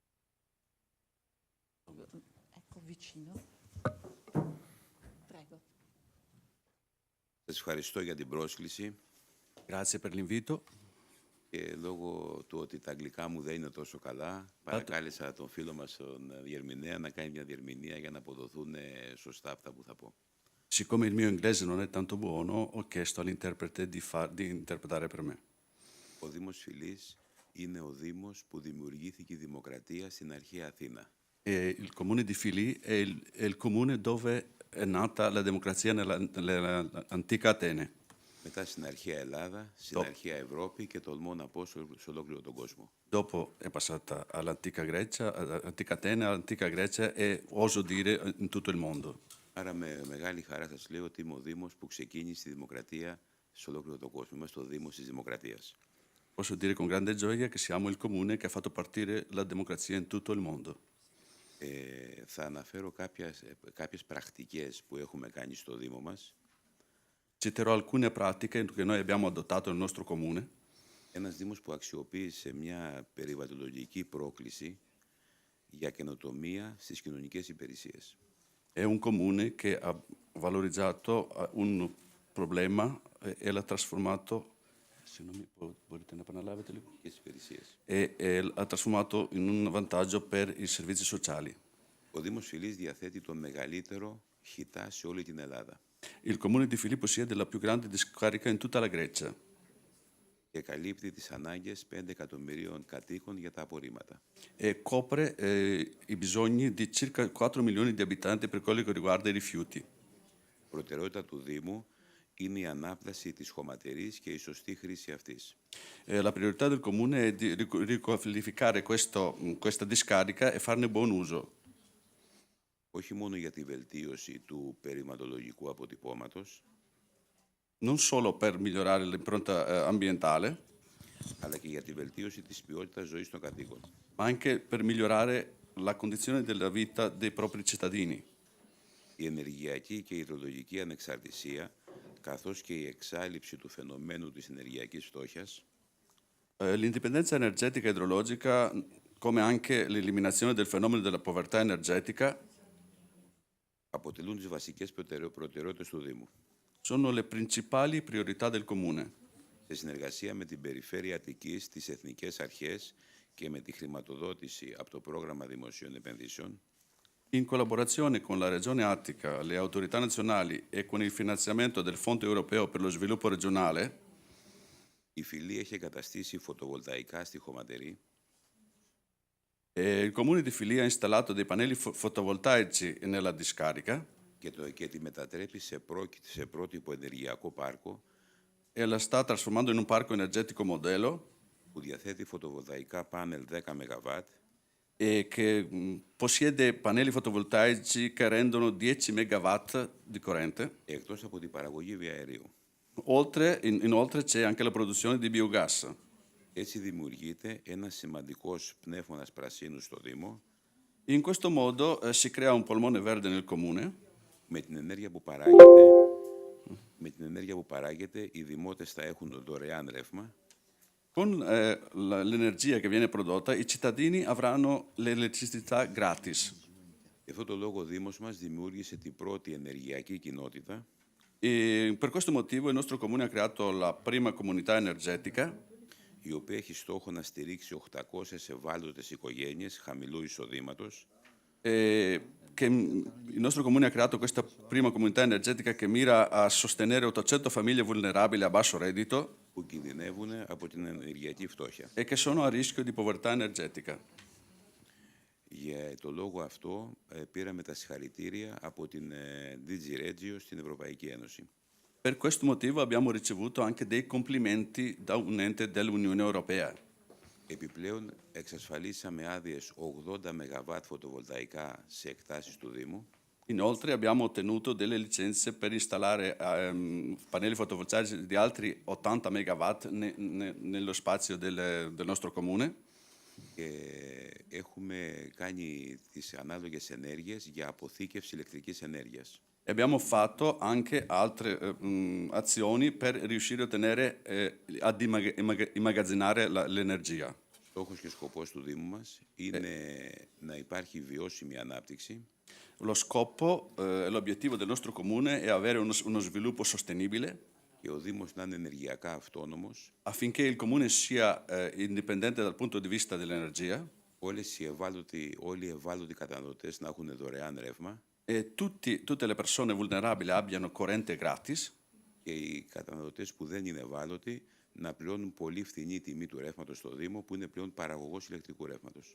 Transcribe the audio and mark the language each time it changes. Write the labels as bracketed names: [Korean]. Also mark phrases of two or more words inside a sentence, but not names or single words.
[Italian] Ecco vicino. Prego. [Greek] Σας ευχαριστώ για την πρόσκληση [Italian] Grazie per l'invito. [Greek] και λόγω του ότι τα αγγλικά μου δεν είναι τόσο καλά, παρακάλεσα τον φίλο μας τον διερμηνέα να κάνει μια διερμηνία για να αποδοθούν σωστά αυτά που θα πω. [Italian] Siccome il mio inglese non è tanto buono, ho chiesto all'interprete di interpretare per me. [Greek] Ο Δήμος Φυλής είναι ο Δήμος που δημιουργήθηκε η δημοκρατία στην αρχαία Αθήνα. [Italian] Il comune di Fili è il comune dove è nata la democrazia nell'antica Atene. [Greek] Μετά στην αρχαία Ελλάδα, στην αρχαία Ευρώπη και τολμώ να πω σε ολόκληρο τον κόσμο. [Italian] Dopo è passata all'antica Grecia, all'antica Atene, all'antica Grecia e oso dire in tutto il mondo. [Greek] Άρα με μεγάλη χαρά σας λέω ότι είμαι ο Δήμος που ξεκίνησε τη δημοκρατία σε ολόκληρο τον κόσμο. Είμαστε ο Δήμος της Δημοκρατίας. [Italian] Posso dire con grande gioia che siamo il comune che ha fatto partire la democrazia in tutto il mondo. [Greek] Θα αναφέρω κάποιες πρακτικές που έχουμε κάνει στο Δήμο μας. [Italian] Citerò alcune pratiche che noi abbiamo adottato nel nostro comune. [Greek] Ένας Δήμος που αξιοποίησε μια περιβαλλοντολογική πρόκληση για καινοτομία στις κοινωνικές υπηρεσίες. [Italian] È un comune che ha valorizzato un problema e l'ha trasformato, se non mi volete ne parlare, e l'ha trasformato in un vantaggio per i servizi sociali. [Greek] Ο Δήμος Φυλής διαθέτει το μεγαλύτερο χιτά σε όλη την Ελλάδα. [Italian] Il comune di Filippo possiede la più grande discarica in tutta la Grecia [Greek] Και καλύπτει τις ανάγκες 5 εκατομμυρίων κατοίκων για τα απορρίμματα. [Italian] e copre i bisogni di circa 4 milioni di abitanti per quello che riguarda i rifiuti. [Greek] Προτεραιότητα του Δήμου είναι η ανάπλαση της χωματερής και η σωστή χρήση αυτής. [Italian] La priorità del comune è di riqualificare questa discarica e farne buon uso. [Greek] Όχι μόνο για τη βελτίωση του περιβαλλοντολογικού αποτυπώματος, [Italian] Non solo per migliorare l'impronta ambientale, [Greek] αλλά και για τη βελτίωση της ποιότητας ζωής των κατοίκων. [Italian] ma anche per migliorare la condizione della vita dei propri cittadini. [Greek] Η ενεργειακή και η υδρολογική ανεξαρτησία, καθώς και η εξάλληψη του φαινομένου της ενεργειακής φτώχειας, [Italian] L'indipendenza energetica e idrologica, come anche l'eliminazione del fenomeno della povertà energetica, [Greek] αποτελούν τις βασικές προτεραιότητες του Δήμου. [Italian] sono le principali priorità del comune. [Greek] Σε συνεργασία με την Περιφέρεια Αττικής, τις Εθνικές Αρχές και με τη χρηματοδότηση από το Πρόγραμμα Δημοσίων Επενδύσεων, [Italian] In collaborazione con la Regione Attica, le autorità nazionali e con il finanziamento del Fondo Europeo per lo Sviluppo Regionale, [Greek] η Φυλή έχει εγκαταστήσει φωτοβολταϊκά στη χωματερή [Italian] il comune di Filia ha installato dei pannelli fotovoltaici nella discarica [Greek] και τη μετατρέπει σε πρότυπο ενεργειακό πάρκο [Italian] e la sta trasformando in un parco energetico modello [Greek] που διαθέτει φωτοβολταϊκά πάνελ 10 ΜΒ [Italian] e che possiede pannelli fotovoltaici che rendono 10 MW di corrente. [Greek] εκτός από την παραγωγή βιαερίου. [Italian] Inoltre c'è anche la produzione di biogas. [Greek] Έτσι δημιουργείται ένας σημαντικός πνεύμονας πρασίνου στο Δήμο [Italian] In questo modo si crea un polmone verde nel comune. [Greek] με την ενέργεια που παράγεται οι δημότες θα έχουν δωρεάν ρεύμα [Italian] Con l'energia che viene prodotta, i cittadini avranno l'elettricità gratis. [Greek] Γι' αυτό το λόγο ο Δήμος μας δημιούργησε την πρώτη ενεργειακή κοινότητα [Italian] E per questo motivo il nostro comune ha creato la prima comunità energetica [Greek] η οποία έχει στόχο να στηρίξει 800 ευάλωτες οικογένειες χαμηλού εισοδήματος [Italian] il nostro comune ha creato questa prima comunità energetica che mira a sostenere 800 famiglie vulnerabili a basso reddito [Greek] που κινδυνεύουν από την ενεργειακή φτώχεια. [Italian] e che sono a rischio di povertà energetica. [Greek] Για το λόγο αυτό πήραμε τα συγχαρητήρια από την DG Regio στην Ευρωπαϊκή Ένωση. [Italian] Per questo motivo abbiamo ricevuto anche dei complimenti da un ente dell'Unione Europea. [Greek] Επιπλέον εξασφαλίσαμε άδειες 80 ΜΒ φωτοβολταϊκά σε εκτάσεις του Δήμου [Italian] Inoltre abbiamo ottenuto delle licenze per installare pannelli fotovoltaici di altri 80 MW nello spazio del nostro comune. [Greek] Και έχουμε κάνει τις ανάλογες ενέργειες για αποθήκευση ηλεκτρικής ενέργειας. [Italian] Abbiamo fatto anche altre azioni per riuscire a ottenere ad immagazzinare l'energia. [Greek] Στόχος και σκοπός του Δήμου μας είναι να υπάρχει βιώσιμη ανάπτυξη. [Italian] Lo scopo e l'obiettivo del nostro comune è avere uno sviluppo sostenibile [Greek] Και ο Δήμος να είναι ενεργειακά αυτόνομος. [Italian] affinché il comune sia indipendente dal punto di vista dell'energia [Greek] Όλοι οι ευάλωτοι καταναλωτές να έχουν δωρεάν ρεύμα. [Italian] e tutte le persone vulnerabili abbiano corrente gratis [Greek] Και οι καταναλωτές που δεν είναι ευάλωτοι να πληρώνουν πολύ φθηνή τιμή του ρεύματος στο Δήμο, που είναι πλέον παραγωγός ηλεκτρικού ρεύματος.